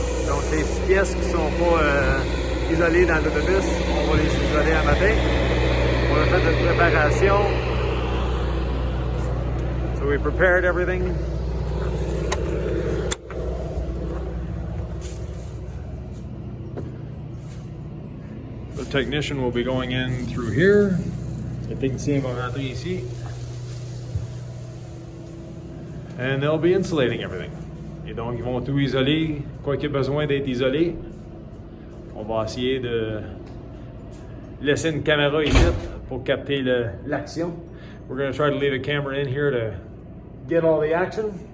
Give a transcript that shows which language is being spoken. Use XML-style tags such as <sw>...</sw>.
<fr>Donc les pièces qui sont pas isolées dans l'autobus, on va les isoler à matin. On a fait une préparation.</fr> <en>So we prepared everything. The technician will be going in through here.</en> <fr>Le technicien va rentrer ici.</fr> <en>And they'll be insulating everything.</en> <fr>Et donc, ils vont tout isoler, quoi qu'il y ait besoin d'être isolé. On va essayer de laisser une caméra ici pour capter l'action.</fr> <en>We're going to try to leave a camera in here to get all the action.</en>